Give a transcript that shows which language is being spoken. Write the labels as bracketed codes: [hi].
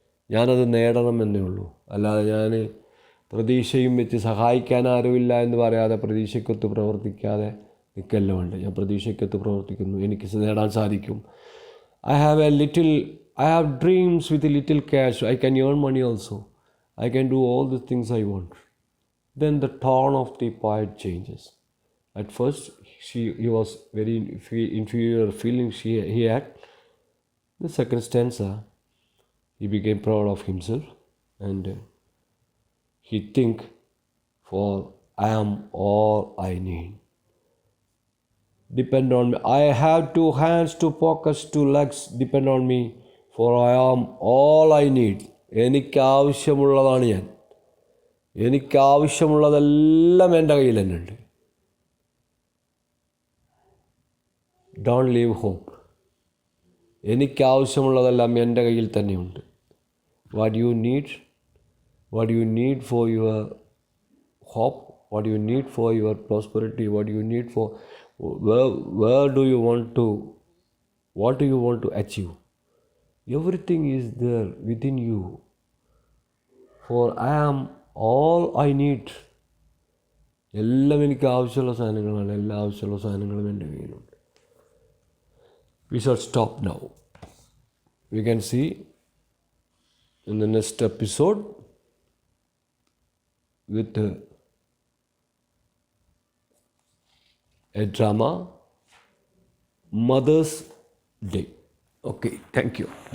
[ml] ഞാനത് നേടണമെന്നേ ഉള്ളൂ. അല്ലാതെ ഞാൻ പ്രതീക്ഷയും വെച്ച് സഹായിക്കാൻ ആരുമില്ല എന്ന് പറയാതെ പ്രതീക്ഷയ്ക്കൊത്ത് പ്രവർത്തിക്കാതെ നിൽക്കല്ല വേണ്ട. ഞാൻ പ്രതീക്ഷയ്ക്കൊത്ത് പ്രവർത്തിക്കുന്നു, എനിക്ക് നേടാൻ സാധിക്കും. [en] I have dreams with a little cash. I can earn money also. I can do all the things I want. Then the tone of the poet changes. At first, he was very inferior feelings he had. The second stanza, he became proud of himself and he think, for I am all I need. Depend on me. I have two hands, two pockets, two legs. Depend on me, for I am all I need. [ml] എനിക്കാവശ്യമുള്ളതാണ് ഞാൻ. എനിക്കാവശ്യമുള്ളതെല്ലാം എൻ്റെ കയ്യിൽ തന്നെ ഉണ്ട്. [en] Don't leave hope. [ml] എനിക്കാവശ്യമുള്ളതെല്ലാം എൻ്റെ കയ്യിൽ തന്നെയുണ്ട്. [en] What you need, what you need for your hope, what you need for your prosperity, what you need for where do you want to, what do you want to achieve, everything is there within you, for I am all I need. [ml] എല്ലാം എനിക്ക് ആവശ്യമുള്ള സാധനങ്ങളാണ്. എല്ലാ ആവശ്യമുള്ള സാധനങ്ങളും എൻ്റെ കയ്യിലുണ്ട്. [en] We shall stop now. We can see in the next episode with a drama, Mother's Day. Okay, thank you.